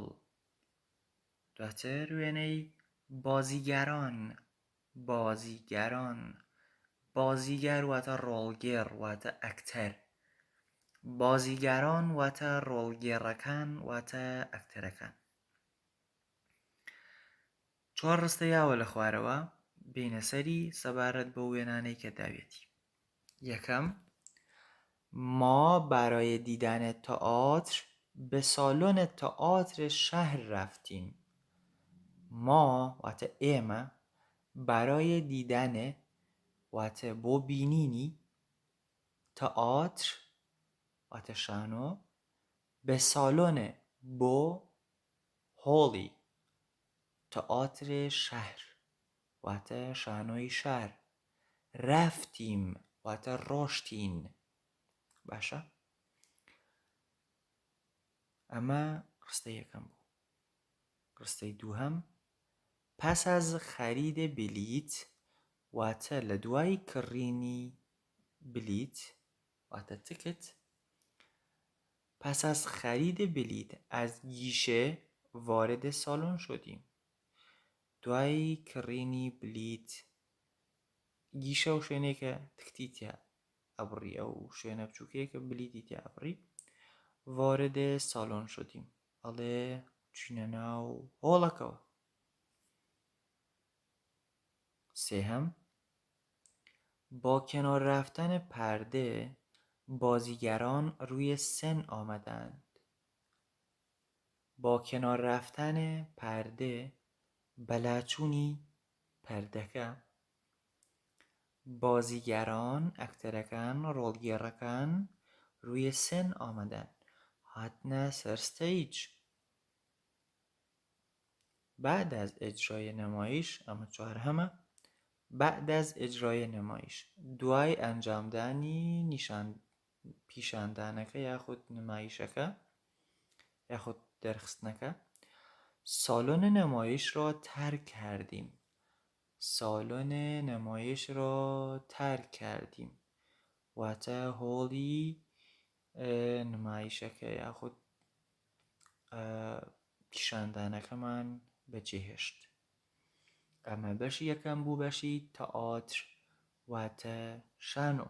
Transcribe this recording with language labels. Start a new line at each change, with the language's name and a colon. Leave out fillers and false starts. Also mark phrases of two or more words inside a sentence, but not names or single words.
Central Kurdish: دواتر وێنەی بازیگەر واتە ڕۆڵگێر واتە ئەکتەر. بازیگەران واتە ڕۆڵگێڕەکان واتە ئەکتەرەکان. 4 ڕستە یاوە لە خوارەوە بینە سەری سەبارەت بە وێنانەی کە داوێتی. یەکەم،
Persian: ما برای دیدن تئاتر به سالن تئاتر شهر رفتیم.
Central Kurdish: ما واتە ئێمە
Persian: برای دیدن
Central Kurdish: واتە بۆ بینینی تئاتر واتە شانۆ،
Persian: به سالن
Central Kurdish: بۆ هۆڵی
Persian: تئاتر شهر
Central Kurdish: واتە شانۆی شار، رفتیم واتە ڕۆشتین. باشە؟ ئەمە ڕستەی یەکەم بوو. ڕستەی دووهەم،
Persian: پس از خرید بلیت
Central Kurdish: واتە لە دوای کڕینی بلیت واتە تکت.
Persian: پس از خرید بلیت از گیشه وارد سالن شدیم.
Central Kurdish: دوای کڕینی بلیت، گیشە و شوێنێکە تکتی تیا ئەبڕی، ئەو شوێنە بچووکەیە کە بلیتی تیا ئەبڕی.
Persian: وارد سالن شدیم
Central Kurdish: ئەڵێ چوینە ناو هۆڵەکەوە. سێهەم،
Persian: با کنار رفتن پرده بازیگران روی سن آمدند. با کنار رفتن پرده
Central Kurdish: بەلاچوونی پەردەکە،
Persian: بازیگران
Central Kurdish: ئەکتەرەکان ڕۆڵگێڕەکان
Persian: روی سن آمدند،
Central Kurdish: هاتنە سەر ستەیج.
Persian: بعد از اجرای نمایش،
Central Kurdish: ئەمە چوارهەمە،
Persian: بعد از اجرای نمایش
Central Kurdish: دوای ئەنجامدانی پیشاندانەکە یاخود نمایشەکە یاخود دەرخستنەکە
Persian: سالن نمایش را ترک کردیم. سالن نمایش را ترک کردیم
Central Kurdish: واتە هۆڵی نمایشەکە یاخود پیشاندانەکەمان بەجێهێشت. ئەمە بەشی یەکەم بوو، بەشی تەئاتر واتە شانۆ.